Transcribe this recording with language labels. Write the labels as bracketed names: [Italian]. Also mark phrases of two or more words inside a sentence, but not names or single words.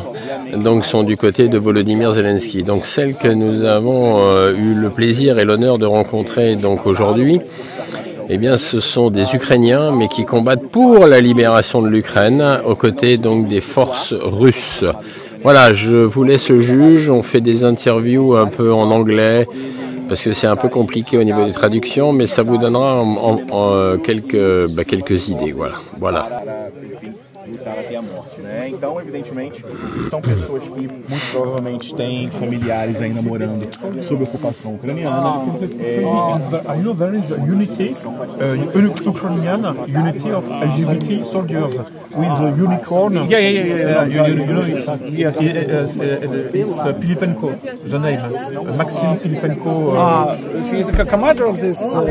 [French] Donc sont du côté de Volodymyr Zelensky. Donc celles que nous avons eu le plaisir et l'honneur de rencontrer donc aujourd'hui, eh bien, ce sont des Ukrainiens, mais qui combattent pour la libération de l'Ukraine, aux côtés donc des forces russes. Voilà, je vous laisse le juge. On fait des interviews un peu en anglais, parce que c'est un peu compliqué au niveau des traductions, mais ça vous donnera quelques idées. Voilà. [Portuguese] Lutar até a morte, né? Então, evidentemente, são pessoas que muito provavelmente têm familiares ainda morando sob ocupação ucraniana. [English] I know there is a unity, Ukrainian unity of LGBT soldiers with a unicorn. Yeah. You know, yes, it's Filipenko, the name, Maxim Filipenko. He is the commander of this.